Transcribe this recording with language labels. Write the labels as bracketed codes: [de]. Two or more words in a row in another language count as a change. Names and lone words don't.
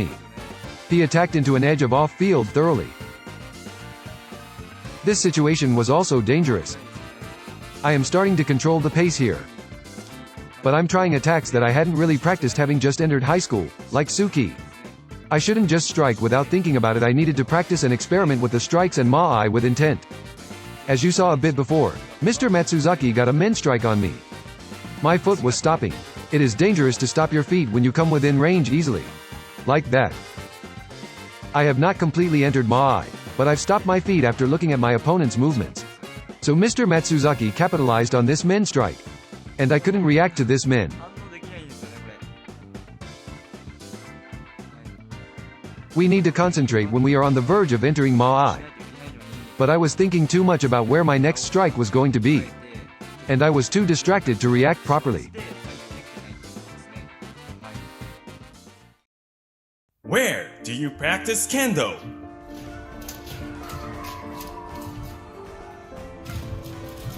[en] He attacked into an edge of off-field thoroughly. This situation was also dangerous. I am starting to control the pace here. But I'm trying attacks that I hadn't really practiced having just entered high school, like Suki. I shouldn't just strike without thinking about it. I needed to practice and experiment with the strikes and ma-ai with intent. As you saw a bit before, Mr. Matsuzaki got a men strike on me. My foot was stopping. It is dangerous to stop your feet when you come within range easily. Like that. I have not completely entered ma-ai, but I've stopped my feet after looking at my opponent's movements. So Mr. Matsuzaki capitalized on this men strike. And I couldn't react to this men. We need to concentrate when we are on the verge of entering ma-ai. But I was thinking too much about where my next strike was going to be. And I was too distracted to react properly. Where do you practice Kendo?